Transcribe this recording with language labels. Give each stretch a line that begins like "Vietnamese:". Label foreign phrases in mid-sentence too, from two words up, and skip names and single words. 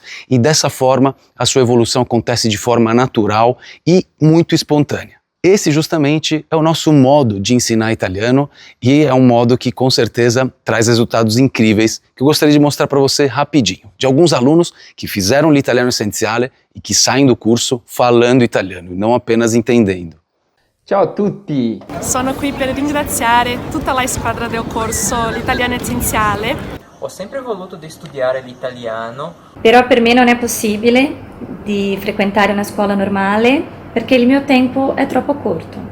Portuguese: E dessa forma, a sua evolução acontece de forma natural e muito espontânea. Esse justamente é o nosso modo de ensinar italiano e é um modo que com certeza traz resultados incríveis que eu gostaria de mostrar para você rapidinho, de alguns alunos que fizeram l'italiano essenziale e que saem do curso falando italiano, não apenas entendendo.
Italian: Ciao a tutti! Sono qui per ringraziare tutta la squadra del corso L'Italiano Essenziale. Ho sempre voluto studiare l'italiano. Però per me non è possibile di frequentare una scuola normale perché il mio tempo è troppo corto.